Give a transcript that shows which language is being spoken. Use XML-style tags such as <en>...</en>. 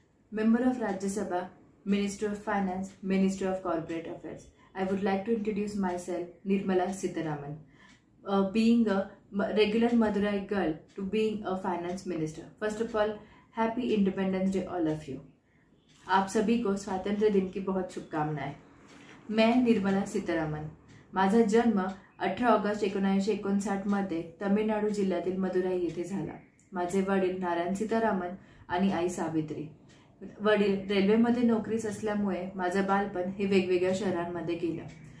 <en>Member of Rajya Sabha, Minister of Finance, Minister of Corporate Affairs. I would like to introduce myself, Nirmala Sitharaman. Being a regular Madurai girl to being a finance minister. First of all, Happy Independence Day all of you.</en> <hi>आप सभी को स्वातंत्र्य दिन की बहुत शुभकामनाएं। मैं निर्मला सीतारामन।</hi> <mr>माझा जन्म 18 ऑगस्ट 1959 मध्ये तमिळनाडू जिल्ह्यातील मदुराई येथे झाला। माझे वडील नारायण सीतारामन आणि आई सावित्री। वडील रेल्वेमध्ये नोकरीस असल्यामुळे माझं बालपण हे वेगवेगळ्या शहरांमध्ये गेलं।</mr>